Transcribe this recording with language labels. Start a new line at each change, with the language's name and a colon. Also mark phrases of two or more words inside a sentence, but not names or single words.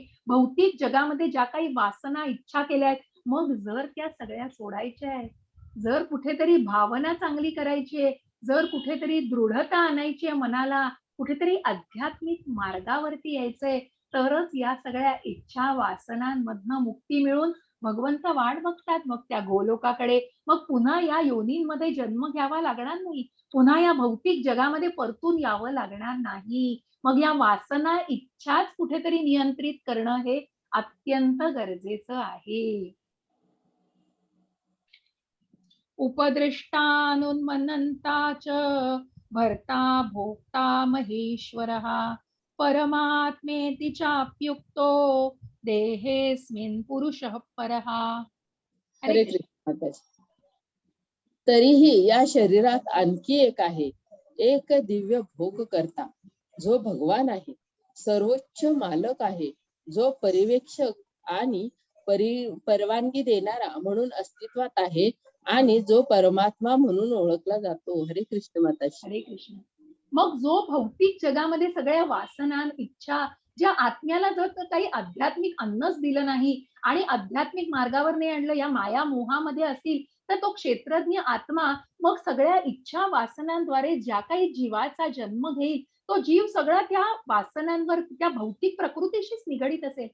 Marathi: भौतिक जगामध्ये ज्या काही वासना, इच्छा केल्या आहेत, मग जर त्या सगळ्या सोडायच्या आहेत, जर कुठेतरी भावना चांगली करायची आहे, जर कुठेतरी दृढता आणायची आहे मनाला, कुठेतरी आध्यात्मिक मार्गावरती यायचंय, तरच या सगळ्या इच्छा, वासनांमधनं मुक्ती मिळून भगवंत वाट बघतात मग त्या गोलोकाकडे. मग पुन्हा या योनींमध्ये जन्म घ्यावा लागणार नाही. पुन्हा या भौतिक जगामध्ये परतून यावं लागणार नाही. मग या वासना, इच्छाच कुठेतरी नियंत्रित करणं हे अत्यंत गरजेचं आहे.
Sanskrit: उपदृष्टानुन्मन्नता च भर्ता भोक्ता महेश्वरः परमात्मेति चाप्युक्तो देहेऽस्मिन् पुरुषः परः.
Marathi: हरे हरे कृष्ण. कृष्ण माता जी। तरीही या शरीरात आणखी एक आहे, एक दिव्य भोग करता जो भगवान आहे, सर्वोच्च मालक आहे, जो पर्यवेक्षक आणि परवानगी देणारा म्हणून अस्तित्वात आहे आणि जो परमात्मा म्हणून ओळखला जातो. हरे कृष्ण माताजी। हरे कृष्ण. मग जो भौतिक जगामध्ये सगळ्या वासना, इच्छा, ज्या आत्म्याला जर काही आध्यात्मिक अन्नच दिलं नाही आणि आध्यात्मिक मार्गावर नाही आणलं, या माया मोहामध्ये असतील, तर तो क्षेत्रज्ञ आत्मा मग सगळ्या इच्छा वासनांद्वारे ज्या काही जीवाचा जन्म घेईल, तो जीव सगळा त्या वासनांवर, त्या भौतिक प्रकृतीशीच निगडीत असेल.